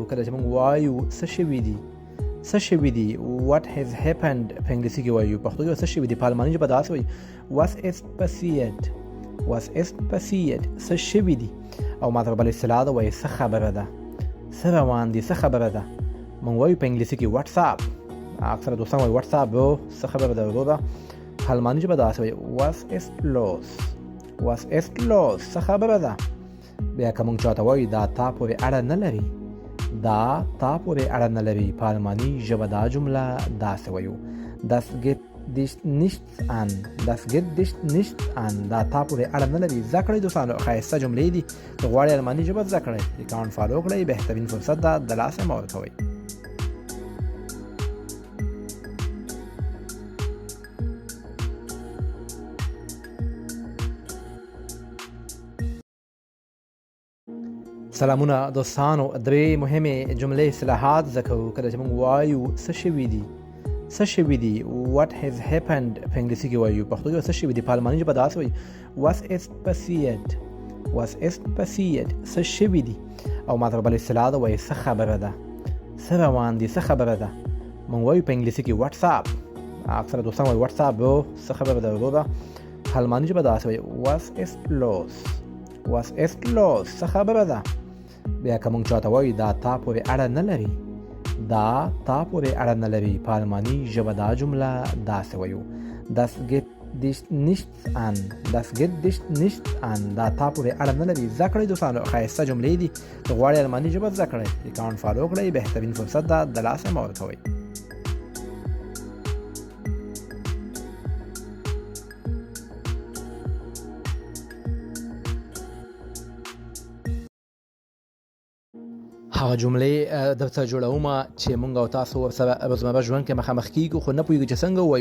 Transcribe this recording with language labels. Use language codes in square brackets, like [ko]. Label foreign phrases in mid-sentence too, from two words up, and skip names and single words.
[ps] کله چې موږ وایو څه شوي دي، څه شوي دي [en] what has happened [ps] په انګلیسي کې وایو، پښتو کې څه شوي دي، په الماني ژبه داسې وایي [de] was is passiert was is passiert [ps] څه شوي دي. او ماته بله اصطلاح ده وایي څه خبره ده، څه روان دي، څه خبره ده. موږ وایو په انګلیسي کې واتساپ، اکثره دوستان وایي [en] What's up bro [ps] څه خبره ده وروره. په الماني ژبه داسې وایي [de] was ist los was ist los [ps] څه خبره ده. بیا که موږ چاته وایو دا تا پورې اړه نه لري، دا تا پورې اړه نه لري، په الماني ژبه دا جمله داسې وایو [de] das geht dich nichts an das geht dich nichts an [ps] دا تا پورې اړه نه لري. زده کړئ دوستانو، ښایسته جملې دي. که غواړئ الماني ژبه زده کړئ اکاونټ فالو کړئ، بهترین فرصت ده د لاسه مه ورکوئ. سلامونه دوستانو، درې مهمې جملې اصطلاحات زده کوو. کله چې موږ وایو څه شوي دي، څه شوي دي [en] what has happened [ps] په انګلیسي کې وایو، پښتو کې څه شوي دي، په الماني ژبه داسې وایي [de] was is passiert was is passiert [ps] څه شوي دي. او ماته بله اصطلاح ده وایي څه خبره ده، څه روان دي، څه خبره ده. موږ وایو په انګلیسي کې واتساپ، اکثره دوستان وایي [en] What's up bro [ps] څه خبره ده وروره. په الماني ژبه داسې وایي [de] was ist los was ist los [ps] څه خبره ده. بیا که موږ چاته وایو دا تا پورې اړه نه لري، دا تا پورې اړه نه لري، په الماني ژبه دا جمله داسې وایو [de] das geht dich nichts an das geht dich nichts an [ps] دا تا پورې اړه نه لري. زده کړئ دوستانو، ښایسته جملې دي. که غواړئ الماني ژبه زده کړئ اکاونټ فالو کړئ، بهترین فرصت ده د لاسه مه ورکوئ. هغه جملې درته جوړوم چې مونږ او تاسو ورسره روزمره ژوند کې مخامخ کیږو، خو نه پوهېږو چې څنګه ووایو.